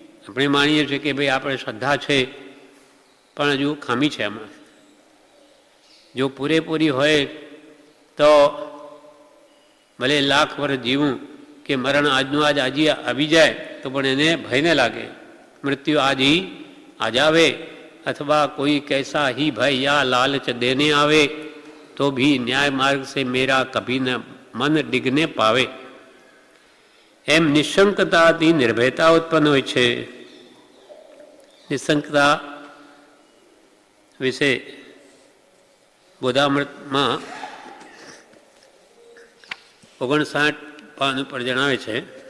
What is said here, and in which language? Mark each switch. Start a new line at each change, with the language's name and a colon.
Gujarati: આપણે માનીએ છીએ કે ભાઈ આપણે શ્રદ્ધા છે, પણ હજુ ખામી છે આમાં. જો પૂરેપૂરી હોય તો ભલે લાખ વર્ષ જીવું કે મરણ આજનું આજ આજે આવી જાય તો પણ એને ભય ન લાગે. મૃત્યુ આજ
Hindi: ही आज आवे अथवा कोई कैसा ही भय या लालच देने आवे तो भी न्याय मार्ग से मेरा कभी न मन डिगने पावे.
Gujarati: એમ નિશંકતાથી નિર્ભયતા ઉત્પન્ન હોય છે. નિશંકતા વિશે બોધામૃતમાં 59 પાન ઉપર જણાવે છે.